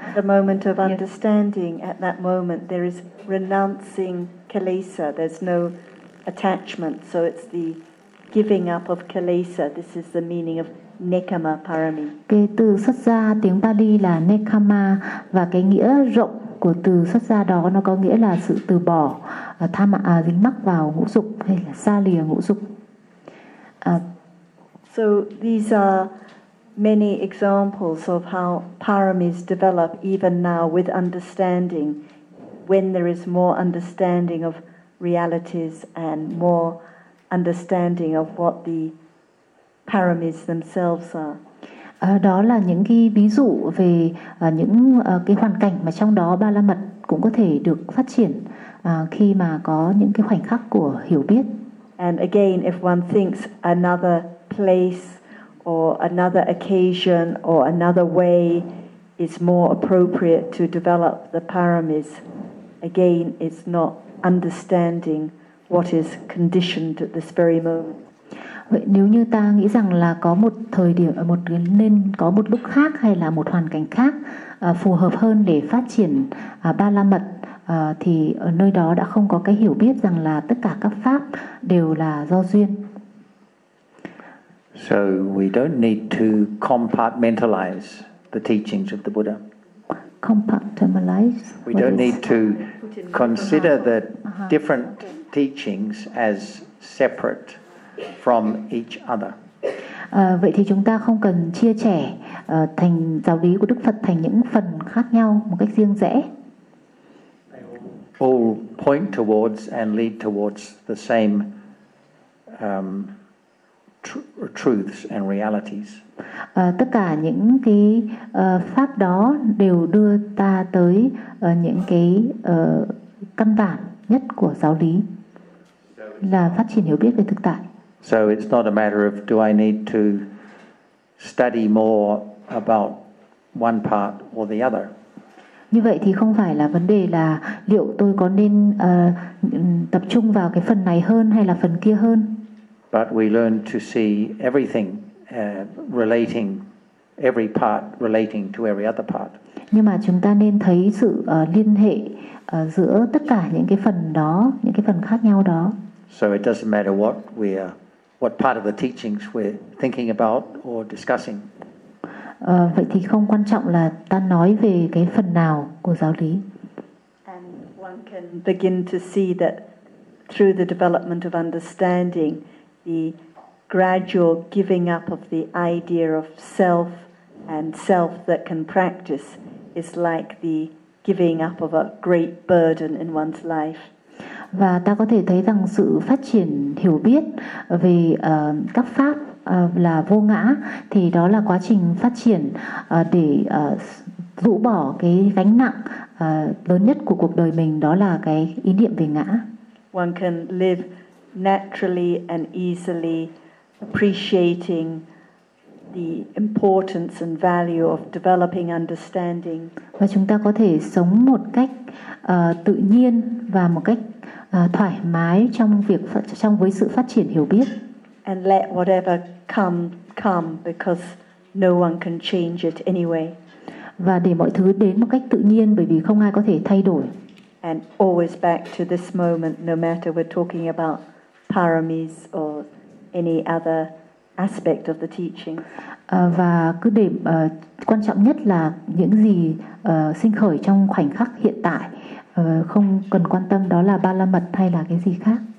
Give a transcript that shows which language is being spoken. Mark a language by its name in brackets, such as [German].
[English] The moment of understanding, yes. At that moment there is renouncing kalesa, there's no attachment, so it's the giving up of kalesa. This is the meaning of nekhama parami. [Vietnamese] Cái từ xuất ra tiếng Pali là nekhama, và cái nghĩa rộng của từ xuất ra đó nó có nghĩa là sự từ bỏ tham dính mắc vào ngũ dục hay là xa lìa ngũ dục. [English] So these are many examples of how paramis develop even now with understanding, when there is more understanding of realities and more understanding of what the paramis themselves are. [Vietnamese] Đó là những cái ví dụ về những cái hoàn cảnh mà trong đó ba la mật cũng có thể được phát triển khi mà có những cái khoảnh khắc của hiểu biết. [English] And again, if one thinks another place or another occasion or another way is more appropriate to develop the paramis, again, it's not understanding what is conditioned at this very moment. [Vietnamese] Vậy nếu như ta nghĩ rằng là có một thời điểm, một nên có một lúc khác hay là một hoàn cảnh khác phù hợp hơn để phát triển ba la mật, thì ở nơi đó đã không có cái hiểu biết rằng là tất cả các pháp đều là do duyên. [English] So we don't need to compartmentalize the teachings of the Buddha. Compartmentalize. We don't need to consider the different teachings as separate from each other. [Vietnamese] Vậy thì chúng ta không cần chia sẻ thành giáo lý của Đức Phật thành những phần khác nhau một cách riêng rẽ. [English] All point towards and lead towards the same truths and realities. [Vietnamese] Tất cả những cái pháp đó đều đưa ta tới những cái căn bản nhất của giáo lý là phát triển hiểu biết về thực tại. [English] So it's not a matter of do I need to study more about one part or the other. [Vietnamese] Như vậy thì không phải là vấn đề là liệu tôi có nên tập trung vào cái phần này hơn hay là phần kia hơn. [English] But we learn to see everything relating, every part relating to every other part. [Vietnamese] Nhưng mà chúng ta nên thấy sự liên hệ giữa tất cả những cái phần đó, những cái phần khác nhau đó. [English] So it doesn't matter what part of the teachings we're thinking about or discussing. [Vietnamese] Vậy thì không quan trọng là ta nói về cái phần nào của giáo lý. [English] And one can begin to see that through the development of understanding, the gradual giving up of the idea of self and self that can practice is like the giving up of a great burden in one's life. [Vietnamese] Và ta có thể thấy rằng sự phát triển hiểu biết về các pháp là vô ngã thì đó là quá trình phát triển để rũ bỏ cái gánh nặng lớn nhất của cuộc đời mình, đó là cái ý niệm về ngã. [English] One can live naturally and easily appreciating the importance and value of developing understanding. [Vietnamese] Và chúng ta có thể sống một cách tự nhiên và một cách thoải mái trong với sự phát triển hiểu biết. [English] And let whatever come because no one can change it anyway. [Vietnamese] Và để mọi thứ đến một cách tự nhiên bởi vì không ai có thể thay đổi. [English] and always back to this moment, no matter we're talking about paramis or any other aspect of the teaching. [Vietnamese] Và cứ để quan trọng nhất là những gì sinh khởi trong khoảnh khắc hiện tại, không cần quan tâm đó là ba la mật hay là cái gì khác.